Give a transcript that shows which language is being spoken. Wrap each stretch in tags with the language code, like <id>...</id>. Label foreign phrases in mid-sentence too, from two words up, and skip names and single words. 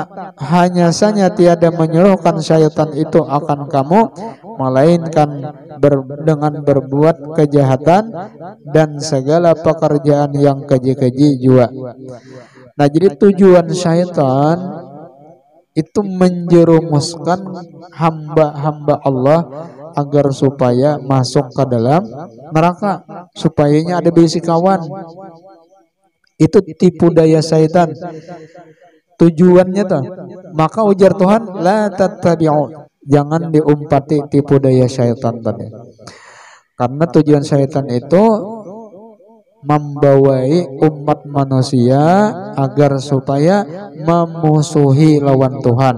<id>Hanya saja tiada menyuruhkan syaitan itu akan kamu, melainkan dengan berbuat kejahatan dan segala pekerjaan yang keji-keji jua. Nah, jadi tujuan syaitan itu menjerumuskan hamba-hamba Allah agar supaya masuk ke dalam neraka,</id> <bjn>supayanya ada bisi kawan.</bjn> <id>Itu tipu daya syaitan. Tujuannya tuh. Maka ujar Tuhan,</id> <ar>لا تتبعوا,</ar> <id>jangan diumpati tipu daya syaitan tadi. Karena tujuan syaitan itu membawai umat manusia agar supaya memusuhi lawan Tuhan.</id>